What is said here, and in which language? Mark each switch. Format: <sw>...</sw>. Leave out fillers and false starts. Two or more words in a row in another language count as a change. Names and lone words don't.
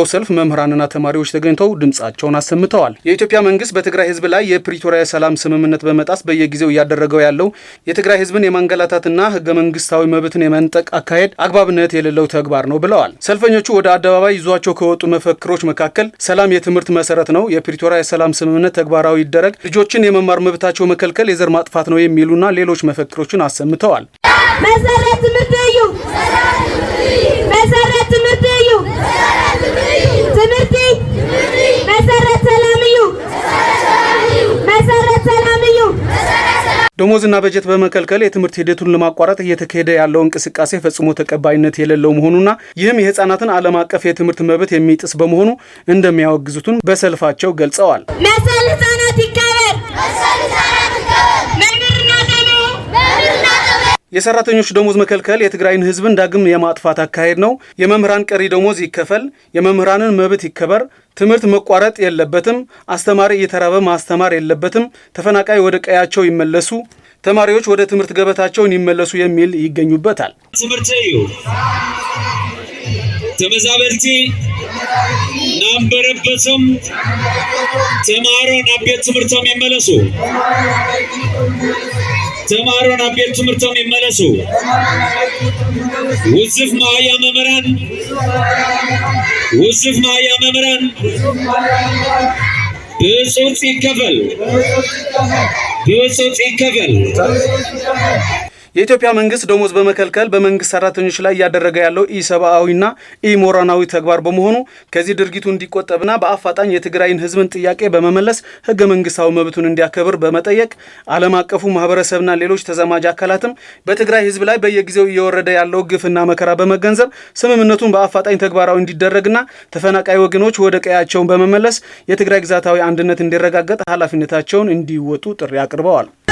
<am>ሰልፍ መምህራንና ተማሪዎች ተገኝተው ድምጻቸውን አሰምተዋል። የኢትዮጵያ መንግስት በትግራይ ህዝብ ላይ የፕሪቶሪያ ሰላም ስምምነት በመጣስ በየጊዜው እያደረገው ያለው የትግራይ ህዝብን የማንገላታትና ህገ መንግስታዊ መብትን የመንጠቅ አካሄድ አግባብነት የሌለው ተግባር ነው ብለዋል። ሰልፈኞቹ ወደ አደባባይ ይዟቸው ከወጡ መፈክሮች መካከል ሰላም የትምህርት መሰረት ነው፣ የፕሪቶሪያ የሰላም ስምምነት ተግባራዊ ይደረግ፣ ልጆችን የመማር መብታቸው መከልከል የዘር ማጥፋት ነው የሚሉና ሌሎች መፈክሮችን አሰምተዋል።</am> <ti>መሰረት ትምህርት እዩ፣ መሰረት ትምህርት እዩ፣ ትምህርት መሰረት ሰላም እዩ፣ መሰረት ሰላም እዩ።</ti> <am>ደሞዝና በጀት በመከልከል የትምህርት ሂደቱን ለማቋረጥ እየተካሄደ ያለው እንቅስቃሴ ፈጽሞ ተቀባይነት የሌለው መሆኑና ይህም የህፃናትን ዓለም አቀፍ የትምህርት መብት የሚጥስ በመሆኑ እንደሚያወግዙትን በሰልፋቸው ገልጸዋል። መሰል ህፃናት ይከበር፣ መሰል ህፃናት ይከበር፣ መምህርና ተማሪው የሰራተኞች ደሞዝ መከልከል የትግራይን ህዝብን ዳግም የማጥፋት አካሄድ ነው። የመምህራን ቀሪ ደሞዝ ይከፈል፣ የመምህራንን መብት ይከበር፣ ትምህርት መቋረጥ የለበትም፣ አስተማሪ እየተራበ ማስተማር የለበትም፣ ተፈናቃይ ወደ ቀያቸው ይመለሱ፣ ተማሪዎች ወደ ትምህርት ገበታቸውን ይመለሱ የሚል ይገኙበታል።</am> <ti>ትምህርት እዩ ተመዛበልቲ ናምበረበትም ተማሮ ናብ ቤት ትምህርቶም ይመለሱ፣ ተማሮ ናብ ቤት ትምህርቶም ይመለሱ። ውዝፍ ማያ መምህራን ብፁዕ ይከፈል፣ ብፁዕ ይከፈል።</ti> <am>የኢትዮጵያ መንግስት ደሞዝ በመከልከል በመንግስት ሰራተኞች ላይ እያደረገ ያለው ኢሰብአዊና ኢሞራላዊ ተግባር በመሆኑ ከዚህ ድርጊቱ እንዲቆጠብና በአፋጣኝ የትግራይን ህዝብን ጥያቄ በመመለስ ህገ መንግስታዊ መብቱን እንዲያከብር በመጠየቅ ዓለም አቀፉ ማህበረሰብና ሌሎች ተዛማጅ አካላትም በትግራይ ህዝብ ላይ በየጊዜው እየወረደ ያለው ግፍና መከራ በመገንዘብ ስምምነቱን በአፋጣኝ ተግባራዊ እንዲደረግና ተፈናቃይ ወገኖች ወደ ቀያቸውን በመመለስ የትግራይ ግዛታዊ አንድነት እንዲረጋገጥ ኃላፊነታቸውን እንዲወጡ ጥሪ አቅርበዋል።</am>